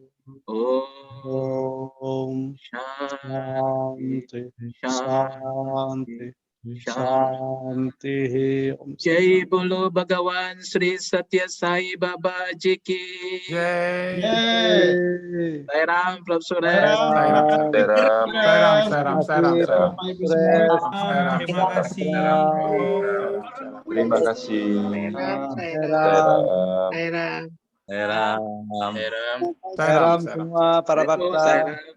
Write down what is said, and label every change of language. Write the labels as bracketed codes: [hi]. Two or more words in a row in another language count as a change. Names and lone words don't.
[sa] Om Shanti, Shanti, Shanti. [hi] जय बोलो भगवान श्री सत्य साई बाबा जी की. Jai. Sai Ram, Prof. Suresh. [id] Salam. Terima kasih. Terima kasih. Salam semua para bakta.